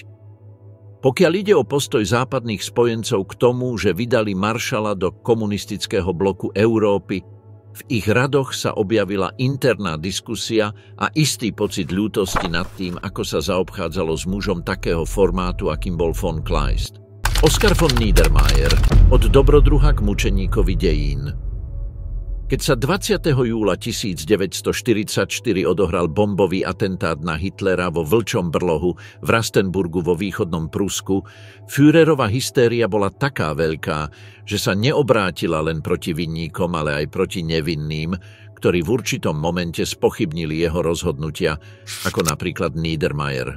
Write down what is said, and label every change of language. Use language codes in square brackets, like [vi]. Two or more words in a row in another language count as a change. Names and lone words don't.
[sk] Pokiaľ ide o postoj západných spojencov k tomu, že vydali maršala do komunistického bloku Európy, v ich radoch sa objavila interná diskusia a istý pocit ľútosti nad tým, ako sa zaobchádzalo s mužom takého formátu, akým bol von Kleist. Oskar von Niedermayer, od dobrodruha k mučeníkovi dejín. Keď sa 20. júla 1944 odohral bombový atentát na Hitlera vo Vlčom brlohu v Rastenburgu vo východnom Prusku, Führerova hystéria bola taká veľká, že sa neobrátila len proti vinníkom, ale aj proti nevinným, ktorí v určitom momente spochybnili jeho rozhodnutia, ako napríklad Niedermayer.